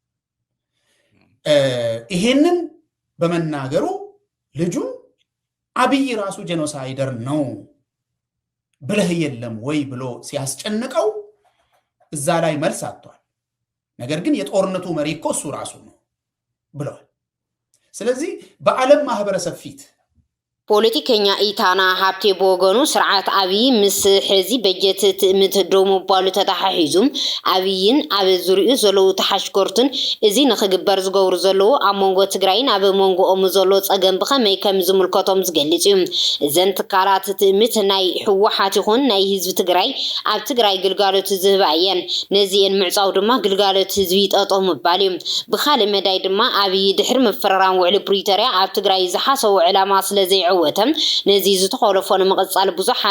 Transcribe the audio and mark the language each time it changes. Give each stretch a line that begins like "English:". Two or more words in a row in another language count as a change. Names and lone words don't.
Amharic: ይሄንን በመናገሩ ልጁ አብይ ራሱ ጄኖሳይደር ነው ብለህ የለም ወይ ብሎ ሲያስጨንቀው እዛ ላይ መልስ አጥቷል ነገር ግን የጦርነቱ መሪ እኮ እሱ ራሱ ነው ብለዋል ስለዚህ በዓለም ማህበረሰብ ፊት
Tigrinya: ፖለቲከኛ ኢታና ሃብቴ በወገኑ ስርዓት አብይ ምስ ሕዚ በጀት ትእምት ደው ምባሉ ተታሓሒዙም አብይን ኣብ ዙርኡ ዘለው ተሓሽከርቱን እዚ ንኽግበር ዝገብሩ ዘለው ኣብ መንጎ ትግራይን ኣብ መንጎኦም ዘሎ ፀገም ብኸመይ ከም ዝምልከቶም ዝገልጽ እዩ። እዘን ትካላት ትእምት ናይ ሕወሓት ይኹን ናይ ህዝቢ ትግራይ ኣብ ትግራይ ግልጋሎት ዝህባ እየን። ነዚአን ምዕፃው ድማ ግልጋሎት ህዝቢ ጠጠው ምባል እዩ። ብኻልእ መዳይ ድማ አብይ ድሕሪ ምፍረራም ውዕሊ ፕሪቶሪያ ኣብ ትግራይ ዝሓሰቡ ዕላማ ስለዘይዕወ ነዚ ዝተኸለፎ ንምቕጻል ብዙሓት